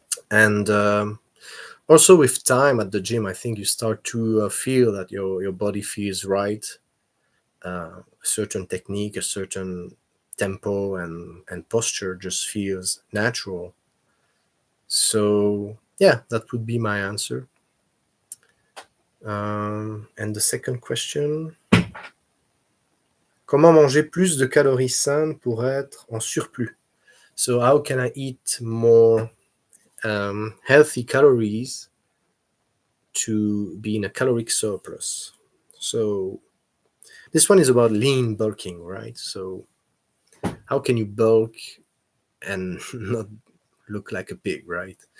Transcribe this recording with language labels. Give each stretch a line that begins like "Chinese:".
English: And also with time at the gym, I think you start to feel that your body feels right, a certain technique, a certain tempo and posture just feels natural. So yeah, that would be my answer. And the second question,
French: comment manger plus de calories saines pour être en surplus?
English: So how can I eat more healthy calories to be in a caloric surplus? So this one is about lean bulking, right? So how can you bulk and not look like a pig, right?